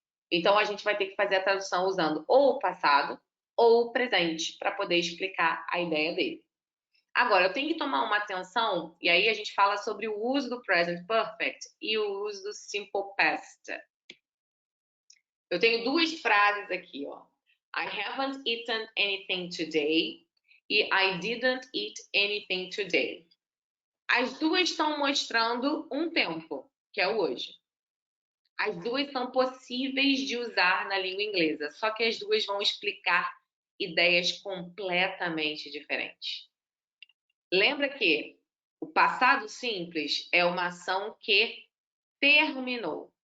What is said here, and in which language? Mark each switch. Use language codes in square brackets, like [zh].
[pt] Então, a gente vai ter que fazer a tradução usando ou o passado ou o presente para poder explicar a ideia dele. Agora, eu tenho que tomar uma atenção, e aí a gente fala sobre o uso do present perfect e o uso do simple past. Eu tenho duas frases aqui, ó. [en] I haven't eaten anything today e I didn't eat anything today. [pt] As duas estão mostrando um tempo, que é o hoje. As duas são possíveis de usar na língua inglesa, só que as duas vão explicar ideias completamente diferentes. Lembra que o passado simples é uma ação que terminou.